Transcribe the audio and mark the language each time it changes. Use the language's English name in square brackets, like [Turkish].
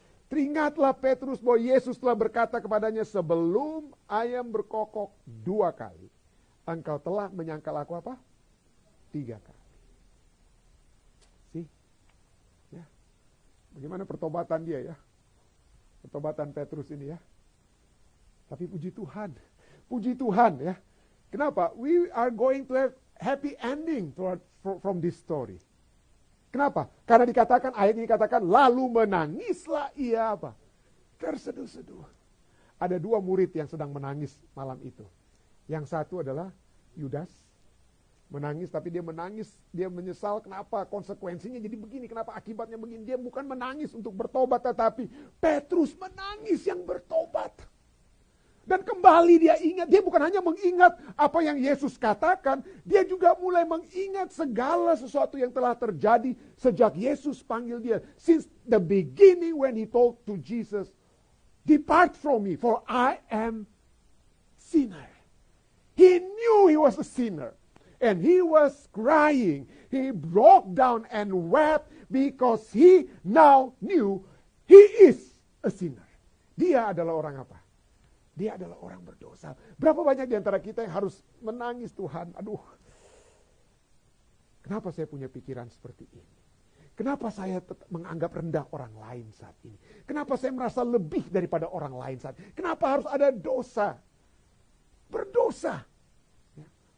[Indonesian] Teringatlah Petrus bahwa Yesus telah berkata kepadanya, sebelum ayam berkokok 2 kali, engkau telah menyangkal aku apa? 3 kali. Ya. Bagaimana pertobatan dia ya? Pertobatan Petrus ini ya. Tapi puji Tuhan ya. Kenapa? [English] We are going to have happy ending from this story. [Indonesian] Kenapa? Karena dikatakan, ayat ini dikatakan, lalu menangislah ia apa? Terseduh-seduh. Ada 2 murid yang sedang menangis malam itu. Yang satu adalah Yudas. Menangis, tapi dia menangis, dia menyesal kenapa konsekuensinya jadi begini, kenapa akibatnya begini. Dia bukan menangis untuk bertobat, tetapi Petrus menangis yang bertobat. Dan kembali dia ingat, dia bukan hanya mengingat apa yang Yesus katakan, dia juga mulai mengingat segala sesuatu yang telah terjadi sejak Yesus panggil dia. [English] Since the beginning when he told to Jesus, depart from me, for I am sinner. He knew he was a sinner. And he was crying. He broke down and wept because he now knew he is a sinner. [Indonesian] Dia adalah orang apa? Dia adalah orang berdosa. Berapa banyak di antara kita yang harus menangis, Tuhan, aduh, kenapa saya punya pikiran seperti ini? Kenapa saya menganggap rendah orang lain saat ini? Kenapa saya merasa lebih daripada orang lain saat ini? Kenapa harus ada dosa? Berdosa. Ya.